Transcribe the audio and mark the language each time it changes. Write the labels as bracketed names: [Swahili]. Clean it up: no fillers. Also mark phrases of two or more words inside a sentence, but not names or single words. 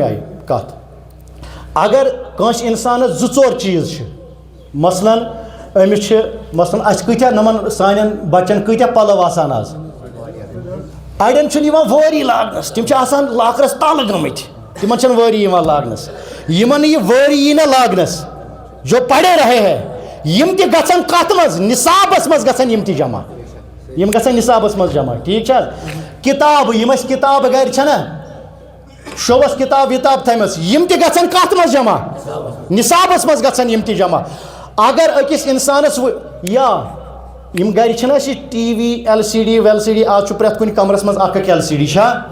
[Kashmiri] آیہِ کتھ اگر کٲنٛسہِ انسانس 2-4 چیٖز چھِ مثلاً أمِس چھِ مثلاً اَسہِ کۭتیاہ یِمن سانٮ۪ن بچن کۭتیاہ پلو آسان آز اڑٮ۪ن چھُنہٕ یِوان وٲری لاگنس تِم چھِ آسان لاکرس تل گٔمٕتۍ تِمن چھنہٕ وٲری یِوان لاگنس یِمن نہٕ یہِ وٲری یی نہ لاگنس [Urdu] جو پڑے رہے ہے [Kashmiri] یم تہِ گژھن کتھ منٛز نِصابس منٛز گژھن یم تہِ جمع یم گژھن نِصابس منٛز جمع ٹھیٖک چھا کِتابہٕ یِم اَسہِ کِتابہٕ گرِ چھنہ شوبس کِتاب وِتاب تھایمژ یم تہِ گژھن کتھ منٛز جمع نِصابس منٛز گژھن یم تہِ جمع اگر أکِس انسانس یا یم گرِ چھنہ اَسہِ ٹی وی LCD WLCD آز چھُ پرٛٮ۪تھ کُنہِ کمرس منٛز اکھ LCD چھا